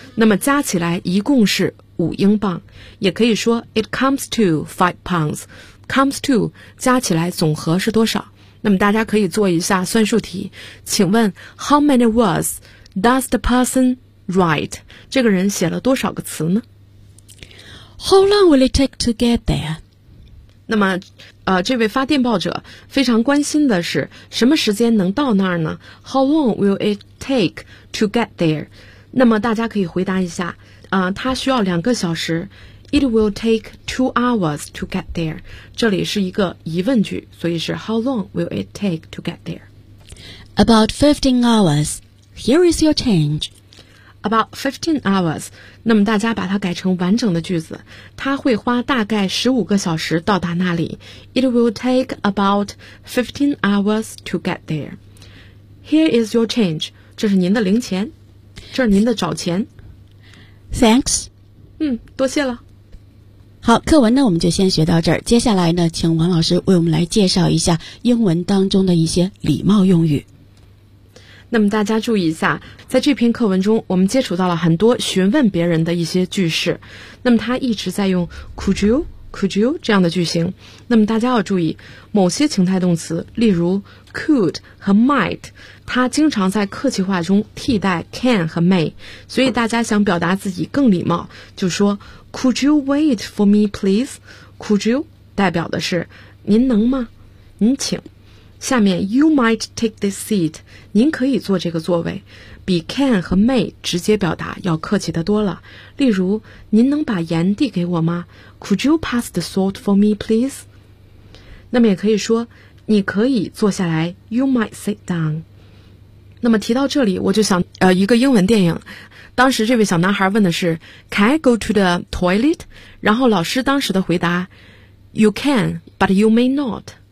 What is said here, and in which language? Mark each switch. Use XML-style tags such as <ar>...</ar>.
<zh>那么加起来一共是5英镑。也可以说</zh> <en>It comes to £5.</en> <zh>Comes to 加起来总和是多少？那么大家可以做一下算术题。请问</zh> <en>How many words does the person write.</en> <zh>这个人写了多少个词呢？</zh> <en>How long will it take to get there?</en> <zh>那么，这位发电报者非常关心的是什么时间能到那儿呢？</zh> <en>How long will it take to get there?</en> <zh>那么大家可以回答一下，他需要两个小时。</zh> <en>It will take 2 hours to get there.</en> <zh>这里是一个疑问句，所以是</zh> <en>How long will it take to get there? About 15 hours. Here is your change. About 15 hours.</en> <zh>那么大家把它改成完整的句子，他会花大概15个小时到达那里。</zh> <en>It will take about 15 hours to get there. Here is your change.</en> <zh>这是您的零钱，这是您的找钱。</zh> <en>Thanks.</en> <zh>多谢了。好，课文呢我们就先学到这儿，接下来呢请王老师为我们来介绍一下英文当中的一些礼貌用语。那么大家注意一下，在这篇课文中我们接触到了很多询问别人的一些句式，那么他一直在用 could you 这样的句型。那么大家要注意某些情态动词，例如 could 和 might， 它经常在客气话中替代 can 和 may， 所以大家想表达自己更礼貌就说</zh> <en>Could you wait for me, please?</en> <zh>Could you 代表的是您能吗？您请。下面</zh> <en>You might take this seat.</en> <zh>您可以坐这个座位，比 can 和 may 直接表达要客气得多了。例如，您能把盐递给我吗？</zh> <en>Could you pass the salt for me, please?</en> <zh>那么也可以说，你可以坐下来。</zh> <en>You might sit down.</en> <zh>那么提到这里，我就想一个英文电影。当时这位小男孩问的是</zh> <en>Can I go to the toilet?</en> <zh>然后老师当时的回答</zh> <en>You can, but you may not.</en>